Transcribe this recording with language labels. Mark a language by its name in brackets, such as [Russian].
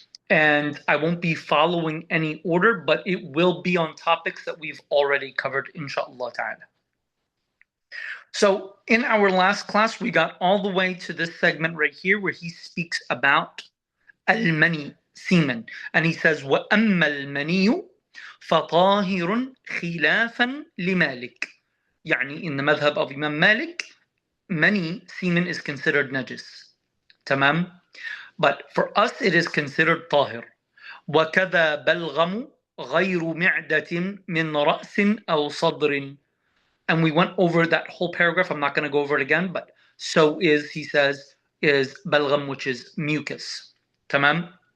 [English] And I won't be following any order, but it will be on topics that we've already covered, inshallah ta'ala. So in our last class, we got all the way to this segment right here where he speaks about al-mani, semen. [Arabic] And he says, وَأَمَّا الْمَنِيُّ فَطَاهِرٌ خِلَافًا لِمَالِكٍ. [English] يعني in the madhab of Imam Malik, mani, semen is considered najis. Tamam? But for us, it is considered طاهر. [Arabic] وَكَذَا بَلْغَمُ غَيْرُ مِعْدَةٍ مِنْ رَأْسٍ أَوْ صَدْرٍ. [English] And we went over that whole paragraph. I'm not going to go over it again, but so is, he says, is balgham, which is mucus. Tamam?